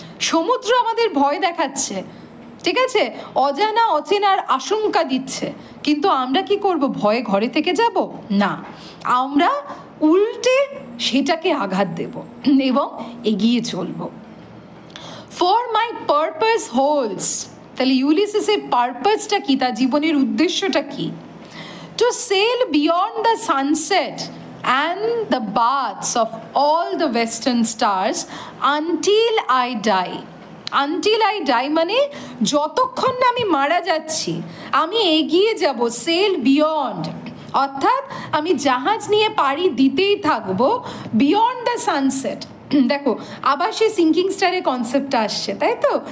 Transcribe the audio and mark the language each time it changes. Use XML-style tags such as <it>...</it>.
<bn>সমুদ্র আমাদের ভয় দেখাচ্ছে, ঠিক আছে, অজানা অচেনার আশঙ্কা দিচ্ছে, কিন্তু আমরা কি করব? ভয়ে ঘরে থেকে যাব না, আমরা উল্টে সেটাকে আঘাত দেব এবং এগিয়ে চলব।</bn> <en>for my purpose holds,</en> <bn>তাহলে ইউলিসিসের পারপাসটা কি, তার জীবনের উদ্দেশ্যটা কি?</bn> <en>To sail beyond the sunset and the baths of all the western stars until I die. Until I die</en> <bn>মানে যতক্ষণ না আমি মারা যাচ্ছি আমি এগিয়ে যাব, সেল বিয়ন্ড, অর্থাৎ আমি জাহাজ নিয়ে পাড়ি দিতেই থাকবো</bn> <en>beyond the sunset,</en> <bn>দেখো আবার সেই সিঙ্কিং স্টারের কনসেপ্টটা আসছে, তাই তো?</bn>